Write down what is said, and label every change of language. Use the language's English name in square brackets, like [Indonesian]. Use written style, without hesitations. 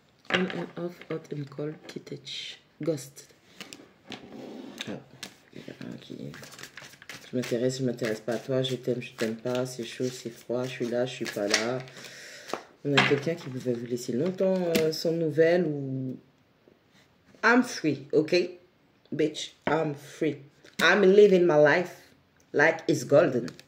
[English] On and off, hot and cold, kitech, ghost. [French] Ah, il y a un qui... Je m'intéresse pas à toi, je t'aime pas, c'est chaud, c'est froid, je suis là, je suis pas là. On a quelqu'un qui va vous laisser longtemps sans nouvelles ou... [English] I'm free, okay? Bitch, I'm free. I'm living my life like it's golden.